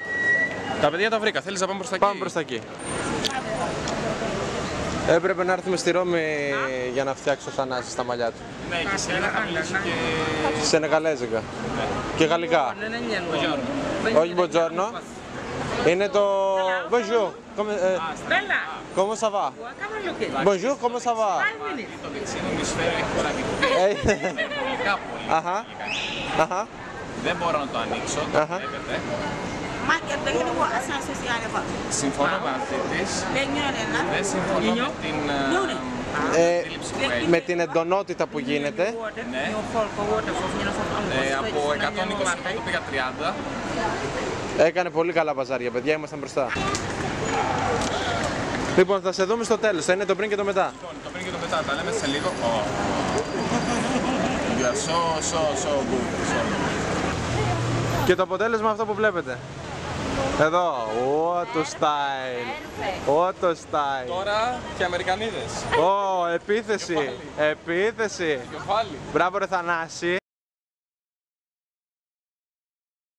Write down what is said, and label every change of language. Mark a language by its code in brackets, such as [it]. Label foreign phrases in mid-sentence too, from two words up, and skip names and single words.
[el] Τα παιδιά τα βρήκα. Θέλεις να πάμε προς τα εκεί? Πάμε προς τα εκεί. Έπρεπε να έρθουμε στη Ρώμη για να φτιάξω Θανάση στα μαλλιά του. Ναι, και σε ένα θα μιλήσει και... Σενεγαλέζικα. Ναι. Και γαλλικά. Όχι μποτζόρνο. Είναι το... [fr] Bonjour. Comment ça va? Bonjour, comment ça va? [el] Το δεξίνο ημισφαίριο έχει χωράκι. Αχα. Δεν μπορώ να το ανοίξω, το βλέπετε. Συμφωνώ μαζί της. Δεν συμφωνώ με την αντίληψη που έχει. Με την εντονότητα που γίνεται. Ναι. Από 120 το πήγα 30. Έκανε πολύ καλά παζάρια, παιδιά, ήμασταν μπροστά. Λοιπόν, θα σε δούμε στο τέλος, θα είναι το πριν και το μετά. Λοιπόν, το πριν και το μετά, τα λέμε σε λίγο. [en] You are so good. [el] Και το αποτέλεσμα αυτό που βλέπετε. Εδώ, [en] what a style, what a style. [el] Τώρα και Αμερικανίδες. Επίθεση. Μπράβο ρε Θανάση.